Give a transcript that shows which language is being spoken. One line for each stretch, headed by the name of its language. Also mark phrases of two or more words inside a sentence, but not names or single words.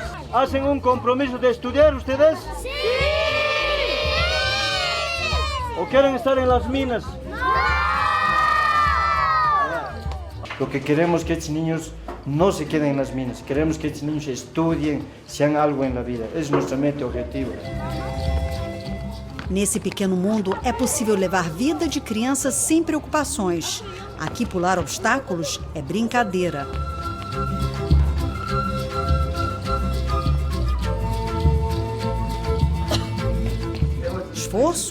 Spanish: ¿Hacen un compromiso de estudiar ustedes? ¡Sí! ¿O quieren estar en las minas? Lo que queremos es que estos niños no se queden en las minas, queremos que estos niños estudiem, sean algo en la vida.
Portuguese: Esse é nosso meta e objetivo. Nesse pequeno mundo, é possível levar vida de criança sem preocupações. Aqui pular obstáculos é brincadeira. Esforço?